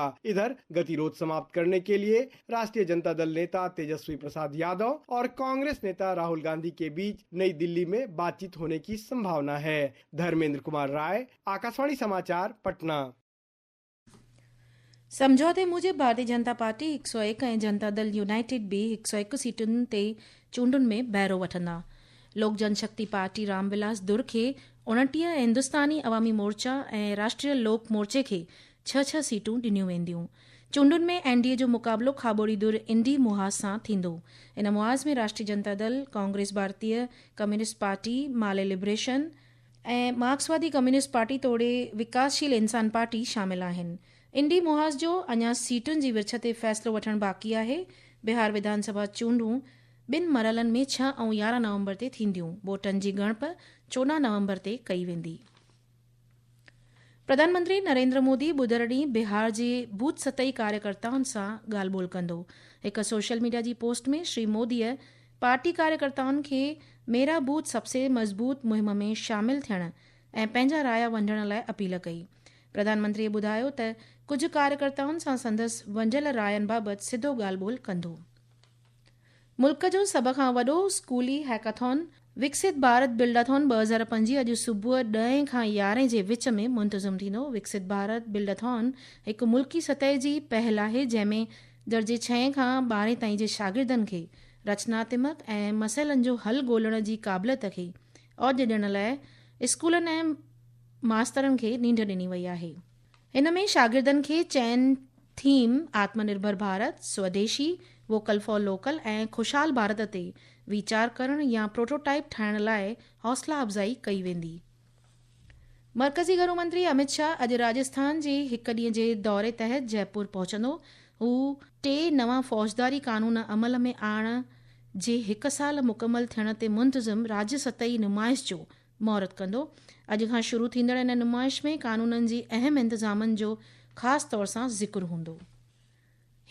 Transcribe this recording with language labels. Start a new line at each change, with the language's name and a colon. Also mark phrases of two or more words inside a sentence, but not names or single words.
Hindi: इधर गतिरोध समाप्त करने के लिए राष्ट्रीय जनता दल नेता तेजस्वी प्रसाद यादव और कांग्रेस नेता राहुल गांधी के बीच नई दिल्ली में बातचीत होने की संभावना है। धर्मेंद्र कुमार राय, आकाशवाणी समाचार, पटना।
Sindhi: समझौते मूजिबि भारतीय जनता पार्टी 101 ऐं जनता दल यूनाइटेड बि 101 सीटुनि ते चूंडुनि में बहिरो वठंदा। लोक जनशक्ति पार्टी रामविलास दुर खे 29 ऐं हिंदुस्तानी अवामी मोर्चा ऐं राष्ट्रीय लोक मोर्चे खे 6 सीटूं ॾिनियूं वेंदियूं। चूंडुनि में एनडीए जो मुक़ाबिलो खाबोड़ी दुर इंडी मुहाज़ सां थींदो। इन मुहाज़ में राष्ट्रीय जनता दल, कांग्रेस, भारतीय कम्युनिस्ट पार्टी, माले लिबरेशन ऐं मार्क्सवादी कम्युनिस्ट पार्टी तोड़े विकासशील इंसान पार्टी शामिल आहिनि। इंडी मुहाज़ जो अञा सीटुनि जी विर्छ ते फ़ैसिलो वठणु बाक़ी आहे। बिहार विधानसभा चूंडूं 2 मरहलनि में 6 ऐं 11 नवंबर ते थींदियूं। वोटनि जी ॻणप 14 नवंबर ते कई वेंदी। प्रधानमंत्री नरेंद्र मोदी ॿुधरु ॾींहुं बिहार जे बूथ सतही कार्यकर्ताउनि सां ॻाल्हि ॿोल कंदो। हिकु सोशल मीडिया जी पोस्ट में श्री मोदीअ पार्टी कार्यकर्ताउनि खे मेरा बूथ सबसे मज़बूत मुहिम में शामिल थियण ऐं पंहिंजा राया वंडण लाइ अपील कई। प्रधानमंत्रीअ ॿुधायो त कुझु कार्यकर्ताउनि सां संदसि वंडियल रायनि बाबति सिधो ॻाल्हि ॿोल कंदो। मुल्क जो सभ खां वॾो स्कूली हैकाथॉन विकसित भारत बिल्डाथॉन 2025 अॼु सुबुह 10 खां 11 जे विच में मुंतज़िम थींदो। विकसित भारत बिल्डाथॉन हिकु मुल्की सतह जी पहल आहे जंहिंमें दर्जे 6 खां 12 ताईं जे शागिर्दनि खे रचनात्मक ऐं मसइलनि जो हल ॻोल्हण जी क़ाबिलियत खे औज ॾियण लाइ स्कूलनि ऐं मास्तरनि खे नींड ॾिनी वई आहे। हिन में शागिर्दनि खे चयन थीम आत्मनिर्भर भारत, स्वदेशी, वोकल फॉर लोकल ऐं खुशहाल भारत ते वीचार करण या प्रोटोटाइप ठाहिण लाइ हौसला अफ़ज़ाई कई वेंदी। मरकज़ी गृह मंत्री अमित शाह अॼु राजस्थान जे हिकु ॾींहं जे दौरे तहत जयपुर पहुचंदो। हू 3 नवां फ़ौजदारी कानून अमल में आणण जे 1 साल मुकमल थियण ते मुंतज़िम राज्य सतही नुमाइश जो महूरत कंदो। अॼु खां शुरू थींदड़ इन नुमाइश में कानूननि जी अहम इंतज़ामनि जो ख़ासि तौर सां ज़िक्र हूंदो।